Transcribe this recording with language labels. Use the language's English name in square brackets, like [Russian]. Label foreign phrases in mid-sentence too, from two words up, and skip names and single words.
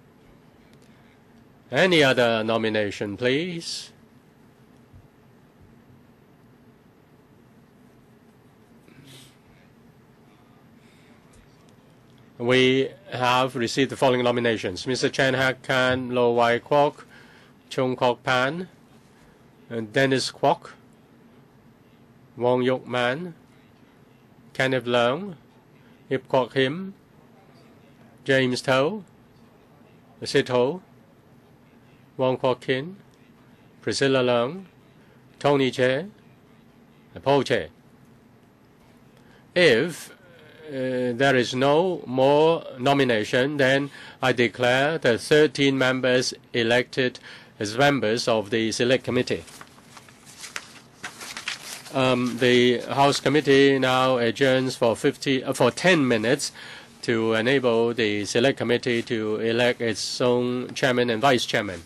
[English] Any other nomination, please? We have received the following nominations: Mr. Chan Hak-kan, Lo Wai-kwok, Chung Kok-pan, Dennis Kwok, Wong Yuk-man, Kenneth Leung, Ip Kwok-him, James Toh, Sid Ho, Wong Kwok-kin, Priscilla Leung, Tony Che, Paul Che. If there is no more nomination, then I declare the 13 members elected as members of the Select Committee. The House Committee now adjourns for 10 minutes to enable the Select Committee to elect its own chairman and vice chairman.